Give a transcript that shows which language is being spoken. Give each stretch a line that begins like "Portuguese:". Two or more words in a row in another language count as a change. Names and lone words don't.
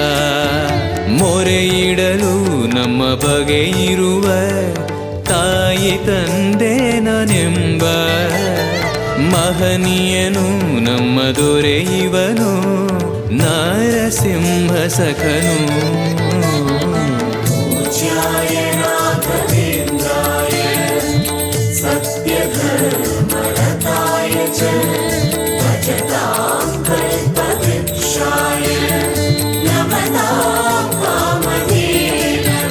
Kannada: ಮೊರೆಯಿಡಲು ನಮ್ಮ ಬಗೆ ಇರುವ ತಾಯಿ ತಂದೆ ನಾನೆಂಬ. ಮಹನೀಯನು ನಮ್ಮ ದೊರೆ ಇವನು ನಾರಸಿಂಹ ಸಖನು.
Sanskrit: पूज्याय राघवेन्द्राय सत्यधर्मरताय च भजतां कल्पवृक्षाय नमतां कामधेनवे. 「 ಿ